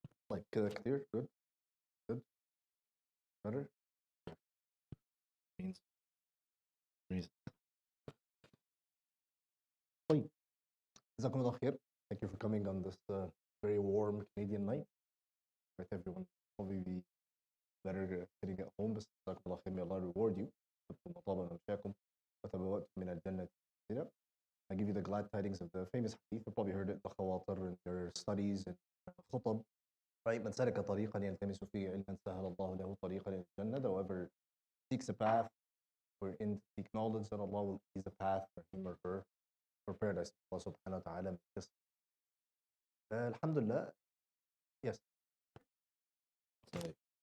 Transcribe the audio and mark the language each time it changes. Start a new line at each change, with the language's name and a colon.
English: Like clear, good, better means reason.
Arabic: طيب جزاكم الله خير.
English: Thank you for coming on this very warm Canadian night. With everyone probably be better sitting at home,
Arabic: بس جزاكم الله خير.
English: May Allah reward you.
Arabic: طابا ممشاكم وتبوأتم من الجنة منزلا.
English: I give you the glad tidings of the famous hadith. You probably heard it, the khawatir in your studies and khutab. Right?
Arabic: من سلك طريقا يلتمس فيه علما سهل الله له طريقا إلى الجنة.
English: Whoever seeks a path wherein to seek knowledge, then Allah will ease a path for him or her for paradise. Allah subhanahu wa ta'ala makes us. Alhamdulillah. Yes. Sorry.